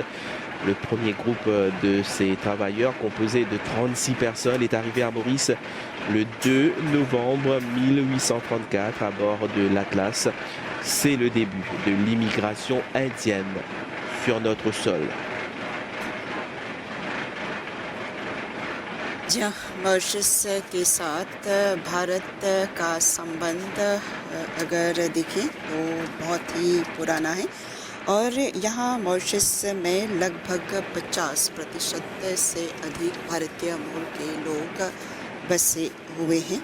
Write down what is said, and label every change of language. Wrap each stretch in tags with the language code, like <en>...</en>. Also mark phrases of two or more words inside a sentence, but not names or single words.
<fr>Le premier groupe de ces travailleurs, composé de 36 personnes, est arrivé à Maurice le 2 novembre 1834 à bord de l'Atlas. C'est le début de l'immigration indienne sur notre sol.</fr> <hi>जी हाँ, मॉरिशस के साथ भारत का संबंध अगर देखें तो बहुत ही पुराना है और यहाँ मॉरिशस में लगभग 50% से अधिक भारतीय मूल के लोग बसे हुए हैं।</hi>